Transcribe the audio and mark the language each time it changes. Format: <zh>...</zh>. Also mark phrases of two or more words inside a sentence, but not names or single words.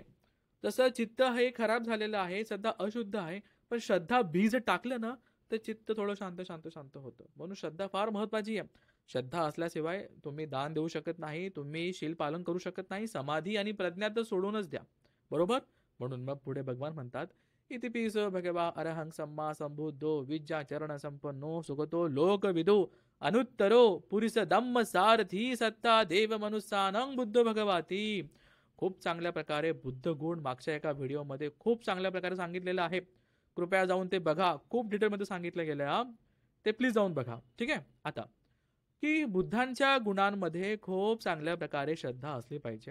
<mr>तसं चित्त हे खराब झालेलं आहे, सध्या अशुद्ध आहे, पण श्रद्धा बीज टाकलं ना, तर चित्त थोडं शांत शांत शांत होतं. म्हणून श्रद्धा फार महत्वाची आहे. श्रद्धा असल्याशिवाय तुम्ही दान देऊ शकत नाही, तुम्ही शील पालन करू शकत नाही, समाधी आणि प्रज्ञा तर सोडूनच द्या. बरोबर, म्हणून मग पुढे भगवान म्हणतात,</mr> <pi>इति पीस भगवा अरहं सम्मा संबुद्धो विद्या चरण संपन्नो सुगतो लोकविदो अनुत्तरो पुरिस धम्म सारथी सत्ता देव मनुष्यानं बुद्ध भगवाती.</pi> <mr>खूप चांगल्या प्रकारे बुद्ध गुण मागच्या एका व्हिडिओमध्ये खूप चांगल्या प्रकारे सांगितलेलं आहे. कृपया जाऊन ते बघा, खूप डिटेलमध्ये सांगितलं गेलं, ते प्लीज जाऊन बघा. ठीक आहे. आता की बुद्धांच्या गुणांमध्ये खूप चांगल्या प्रकारे श्रद्धा असली पाहिजे.</mr>